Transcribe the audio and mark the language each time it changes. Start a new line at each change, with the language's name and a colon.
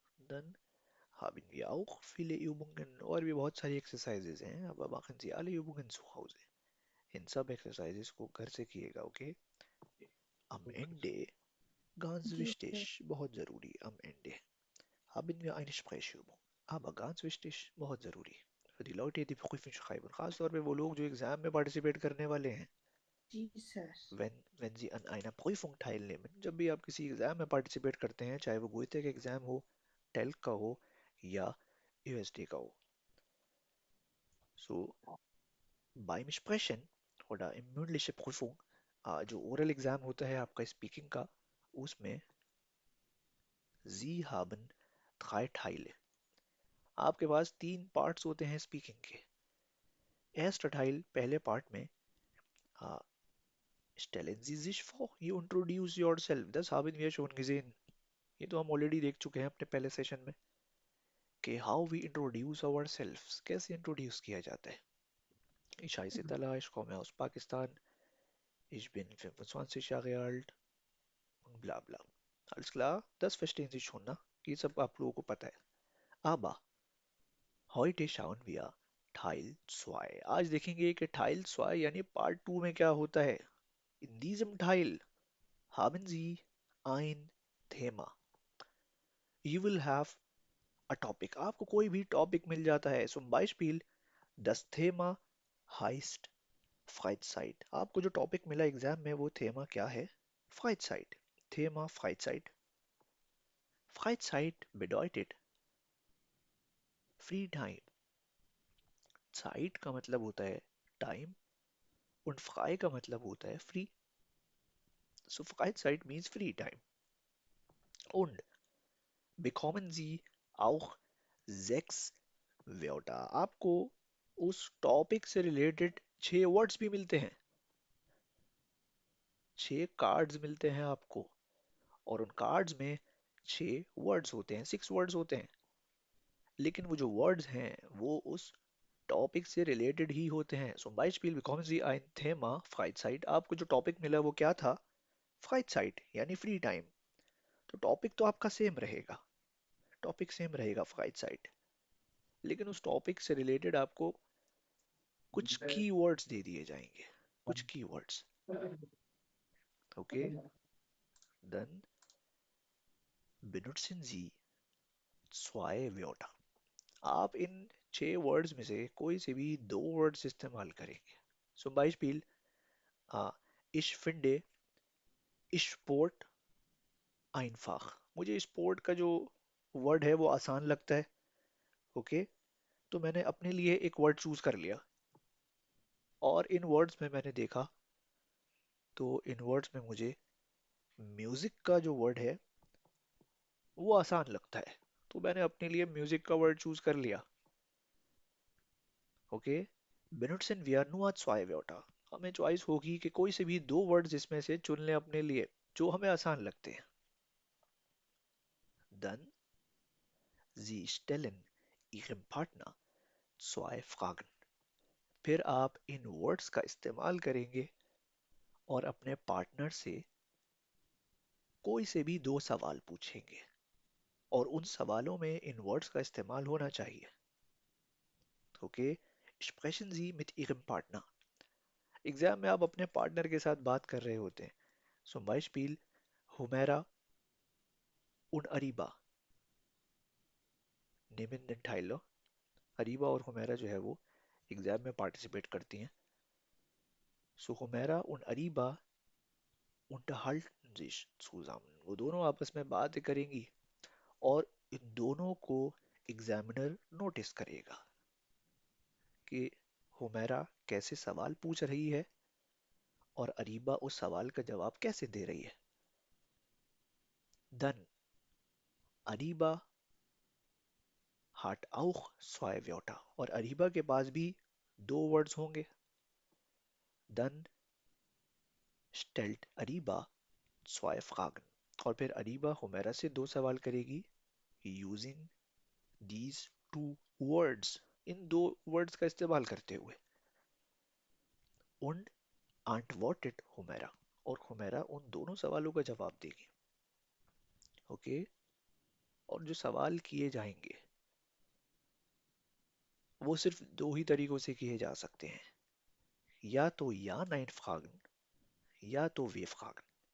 German: Dann haben wir auch viele Übungen
Hindi: और भी बहुत सारी exercises हैं.
German: Aber machen Sie alle Übungen zu Hause.
Hindi: इन सब exercises को घर से कीजिएगा, okay?
German: Am Ende, ganz
Hindi: ji
German: wichtig,
Hindi: sir बहुत ज़रूरी,
German: am Ende haben wir eine Sprechübung. Aber ganz wichtig,
Hindi: बहुत ज़रूरी
German: für die Leute, die Prüfung schreiben,
Hindi: खास तौर पे वो लोग जो एग्जाम में पार्टिसिपेट करने वाले हैं। जी sir
German: wenn Sie an einer Prüfung teilnehmen,
Hindi: जब भी आप किसी एग्जाम में पार्टिसिपेट करते हैं, चाहे वो गोइते का एग्जाम हो, टेल्क का हो या यूएसडी का हो,
German: so beim Sprechen oder im mündliche Prüfung
Hindi: जो ओरल एग्जाम होता है आपका स्पीकिंग का, उसमें
German: Sie haben drei Teile.
Hindi: आपके पास 3 पार्ट्स होते हैं स्पीकिंग के.
German: Erster Teil,
Hindi: पहले पार्ट में
German: uh, stellen Sie sich vor,
English: you introduce yourself.
German: Das haben wir schon gesehen.
Hindi: ये तो हम ऑलरेडी देख चुके हैं अपने पहले सेशन में कि
English: how we introduce ourselves,
Hindi: कैसे इंट्रोड्यूस किया जाता है.
German: Ich heiße Talha, ich komme aus Pakistan, ich bin 25 Jahre alt und bla bla. Alles klar, das verstehen Sie schon, ना?
Hindi: ये सब आप लोगों को पता है.
German: Aber heute schauen wir Teil 2.
Hindi: आज देखेंगे कि Teil 2 यानी Part 2 में क्या होता है.
German: In diesem Teil haben Sie ein Thema.
English: You will have a topic.
Hindi: आपको कोई भी टॉपिक मिल जाता है.
German: Zum Beispiel, das Thema heißt Freizeit.
Hindi: आपको जो टॉपिक मिला एग्जाम में वो थेमा क्या है?
German: Freizeit. Thema Freizeit. Freizeit bedeutet Free Time.
Hindi: Zeit का मतलब होता है टाइम und frei का मतलब होता है free.
English: So Freizeit means free time.
German: Und bekommen Sie auch 6 Wörter.
Hindi: आपको उस टॉपिक से रिलेटेड 6 वर्ड्स भी मिलते हैं. 6 कार्ड्स मिलते हैं आपको और उन कार्ड्स में 6 वर्ड्स होते हैं, 6 वर्ड्स होते हैं. लेकिन वो जो वर्ड्स हैं वो उस टॉपिक से रिलेटेड ही होते हैं.
German: So Beispiel bekommen Sie ein Thema Freizeit.
Hindi: आपको जो टॉपिक मिला वो क्या था? Freizeit यानी फ्री टाइम. तो टॉपिक तो आपका सेम रहेगा, टॉपिक सेम रहेगा Freizeit, लेकिन उस टॉपिक से रिलेटेड आपको कुछ कीवर्ड्स दे दिए जाएंगे, कुछ keywords.
German: ओके, then benutzen Sie 2 Wörter.
Hindi: आप इन 6 वर्ड्स में से कोई से भी 2 वर्ड्स इस्तेमाल करेंगे.
German: So Beispiel, ich finde Sport einfach.
Hindi: मुझे स्पोर्ट का जो वर्ड है वो आसान लगता है. ओके, तो मैंने अपने लिए एक वर्ड चूज कर लिया और इन वर्ड्स में मैंने देखा तो इन वर्ड्स में मुझे म्यूजिक का जो वर्ड है वो आसान लगता है, तो मैंने अपने लिए म्यूजिक का वर्ड चूज कर लिया.
German: ओके, benutzen wir nur 2 Wörter.
Hindi: हमें चॉइस होगी कि कोई से भी 2 वर्ड्स इसमें से चुन लें अपने लिए जो हमें आसान लगते हैं.
German: Dann Sie stellen Ihrem Partner 2 Fragen.
Hindi: फिर आप इन वर्ड्स का इस्तेमाल करेंगे और अपने पार्टनर से कोई से भी 2 सवाल पूछेंगे और उन सवालों में इन वर्ड्स का इस्तेमाल होना चाहिए.
German: ओके, sprechen Sie mit Ihrem Partner.
Hindi: Exam में आप अपने पार्टनर के साथ बात कर रहे होते हैं.
German: Zum Beispiel, Humera und Ariba nehmen den teil.
Hindi: Areeba और हुमैरा जो है वो एग्जाम में पार्टिसिपेट करती हैं.
German: So Humera und Ariba unterhalten sich zusammen.
Hindi: वो दोनों आपस में बातें करेंगी और इन दोनों को एग्जामिनर नोटिस करेगा कि हुमैरा कैसे सवाल पूछ रही है और अरीबा उस सवाल का जवाब कैसे दे रही है.
German: Dann Ariba hat auch 2 Wörter.
Hindi: और अरीबा के पास भी 2 वर्ड्स होंगे.
German: Dann stellt Ariba 2 Fragen.
Hindi: और फिर अरीबा हुमैरा से 2 सवाल करेगी
English: using these 2 words.
Hindi: In 2 words का इस्तेमाल करते हुए.
German: Und antwortet हुमैरा.
Hindi: और हुमैरा उन दोनों सवालों का जवाब देगी. ओके, और जो सवाल किए जाएंगे वो सिर्फ 2 ही तरीकों से किए जा सकते हैं, या तो या nein fragen या तो वे fragen.